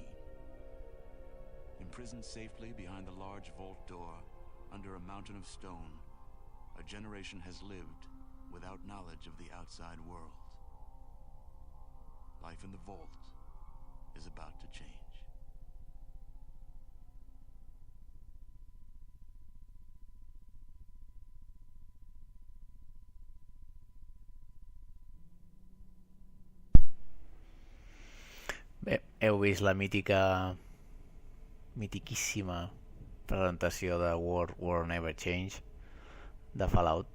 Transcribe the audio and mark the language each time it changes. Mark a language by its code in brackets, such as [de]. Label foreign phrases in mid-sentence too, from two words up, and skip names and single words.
[en] Imprisoned safely behind the large vault door, under a mountain of stone, a generation has lived without knowledge of the outside world. Life in the vault is about to change. [ca] Bé, heu vist la mitiquíssima presentació de War Never Change de Fallout.